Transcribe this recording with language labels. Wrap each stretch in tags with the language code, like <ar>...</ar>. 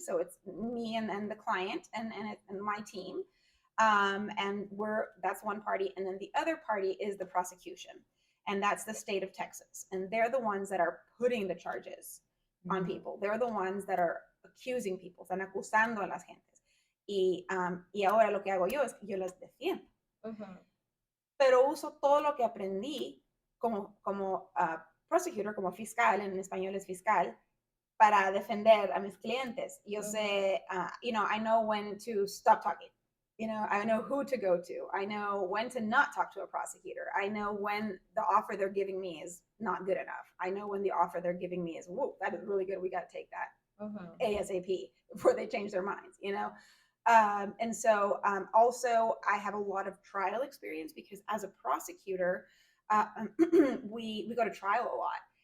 <en>So it's me and the client and my team. And that's one party. And then the other party is the prosecution. And that's the state of Texas. And they're the ones that are putting the charges on people. They're the ones that are accusing people.</en> <es>Están acusando a las gentes. Y ahora lo que hago yo es que yo las defiendo. Uh-huh. Pero uso todo lo que aprendí como prosecutor, como fiscal, en español es fiscal, para defender a mis clientes. Yo sé,</es> <en>I know when to stop talking. I know who to go to. I know when to not talk to a prosecutor. I know when the offer they're giving me is not good enough. I know when the offer they're giving me is, whoa, that is really good. We got to take that ASAP before they change their minds, And so also I have a lot of trial experience because as a prosecutor, we go to trial a lot.</en>